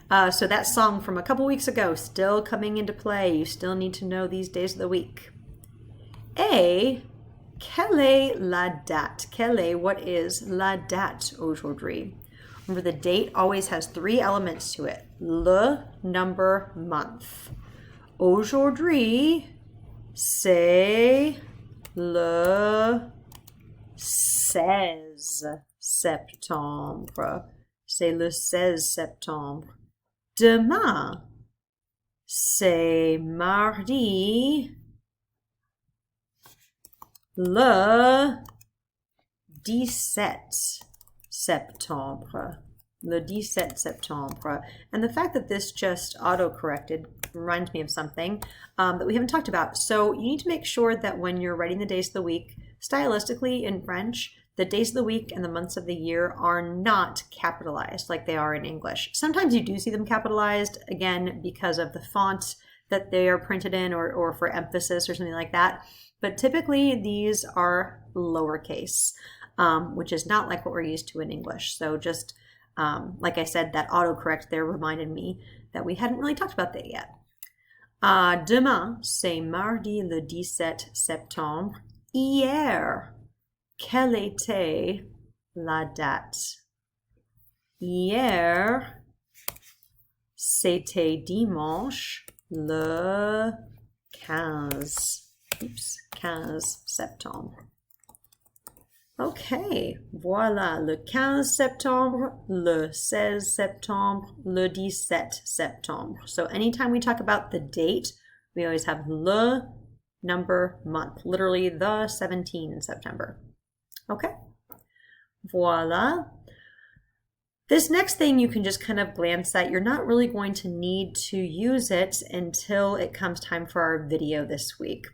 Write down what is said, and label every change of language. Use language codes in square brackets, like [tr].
[en] So that song from a couple weeks ago, still coming into play. You still need to know these days of the week. [fr] Et quelle est la date? Quelle est, [en] what is [fr] la date aujourd'hui? [en] Remember, the date always has three elements to it. Le, number, month. [fr] Aujourd'hui, c'est le 16 septembre. C'est le 16 septembre. Demain, c'est mardi, le 17 septembre. Le 17 septembre. [en] And the fact that this just auto-corrected reminds me of something that we haven't talked about. So you need to make sure that when you're writing the days of the week, stylistically in French, the days of the week and the months of the year are not capitalized like they are in English. Sometimes you do see them capitalized, again, because of the font that they are printed in or for emphasis or something like that. But typically these are lowercase, which is not like what we're used to in English. So just like I said, that autocorrect there reminded me that we hadn't really talked about that yet. [fr] Demain, c'est mardi le 17 septembre. Hier, quelle était la date? Hier, c'était dimanche le 15. 15 septembre. Okay, voilà, le 15 septembre, le 16 septembre, le 17 septembre. [en] So anytime we talk about the date, we always have le, number, month, literally the 17 in September. Okay, voila. This next thing you can just kind of glance at. You're not really going to need to use it until it comes time for our video this week.